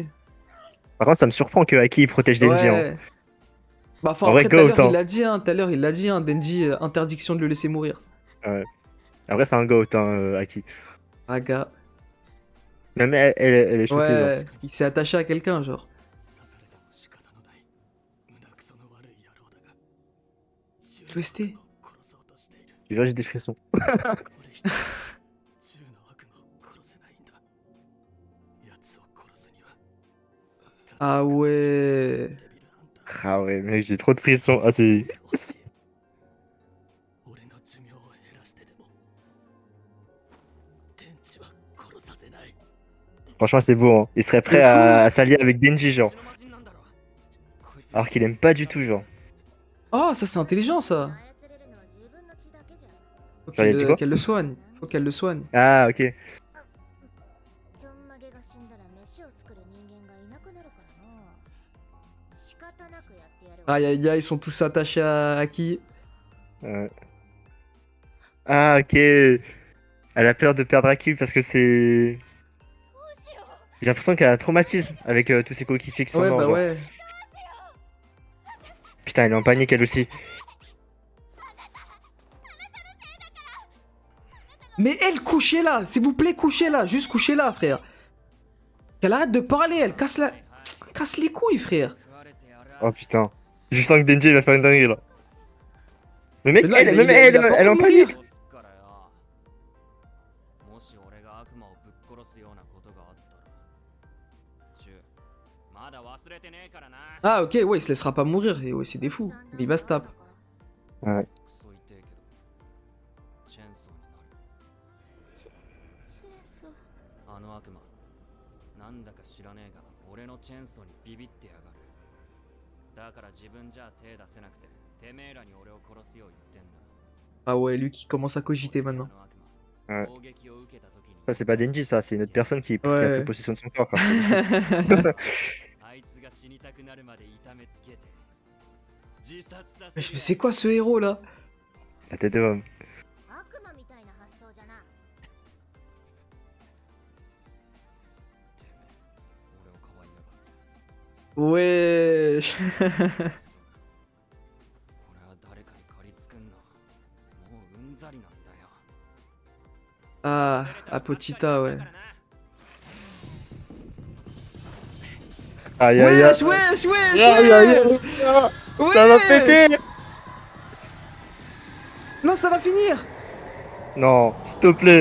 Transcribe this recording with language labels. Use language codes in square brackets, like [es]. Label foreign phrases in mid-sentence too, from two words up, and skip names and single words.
[fr] Par contre, ça me surprend que Aki il protège Denji. Hein. Ouais. Bah, enfin, En vrai, après, tout à go, l'heure, autant. il l'a dit, hein, tout à l'heure, il l'a dit, hein, Denji, interdiction de le laisser mourir. Après, c'est un goat, hein, Aki. Raga. Même elle est choquée, Ouais, genre. il s'est attaché à quelqu'un, genre. [ja] 刺されても仕方のない胸くその悪い野郎だが [fr] Resté. [ja] 殺そうとしている [fr] Tu vois, j'ai des frissons. [ja] 俺一人銃の悪魔を殺せないんだ奴を殺すには [fr] Ah ouais. [ja] デビルハンター [fr] Ah ouais, mec, j'ai trop de frissons. Ah, c'est. [ja] 欲しい俺の寿命を減らしてでも天地は殺させない [fr] Franchement, c'est beau, hein. Il serait prêt De fou. à s'allier avec Denji, genre. Alors qu'il aime pas du tout, genre. Oh, ça c'est intelligent ça. [ja] 操れるのは自分の血だけじゃん。 [fr] Faut J'en ai dit quoi qu'elle le soigne. Faut qu'elle le soigne. Ah, ok. [ja] ちょんまげが死んだら飯を作る人間がいなくなるからな。仕方なくやってやるわ。 [fr] Aïe aïe aïe, ils sont tous attachés à qui? Ah, ok. Elle a peur de perdre Aki parce que c'est. J'ai l'impression qu'elle a un traumatisme avec tous ses coéquipiers qui sont Ouais, morts. bah genre. ouais. Putain, elle est en panique elle aussi. Mais elle, couchez là, s'il vous plaît, couchez là, juste couchez là, frère. Qu'elle arrête de parler, elle casse la. Casse les couilles, frère. Oh putain. Je sens que Denji il va faire une dinguerie là. Le mec, Mais là, elle, il- même il- elle, il a pas elle est en envie de mourir. panique. [ja] もし俺が悪魔をぶっ殺すようなことがあったらチューまだ忘れてねえからな [fr] Ah, ok, ouais, il se laissera pas mourir. Et ouais, c'est des fous. Mais il va se taper. [ja] はい。クソ痛えけどチェーンソーになるチェーンソー。あの悪魔なんだか知らねえが俺のチェーンソーにビビってやがるだから自分じゃ手出せなくててめえらに俺を殺すよう言ってんだ [fr] Ah ouais, lui qui commence à cogiter maintenant. [ja] あの悪魔 [fr] Ouais. [ja] 攻撃を受けた時に [fr] Ça, c'est pas Denji, ça, c'est une autre personne qui a Ouais. pris possession de son corps. quoi. [ja] あいつが死にたくなるまで痛めつけて自殺させ [fr] Mais c'est quoi ce héros là? La tête de homme. [ja] 悪魔みたいな発想じゃな。てめえ俺をかわいやがって [fr] Ouais. [ja] 俺は誰かに借りつくんなもううんざりなんだよ [fr] Ah, Apotita, ouais. Aïe aïe Wesh, aïe. wesh, wesh, Aïe, aïe, aïe. wesh. Ça va Wesh. péter. Non, ça va finir. Non, s'il te plaît.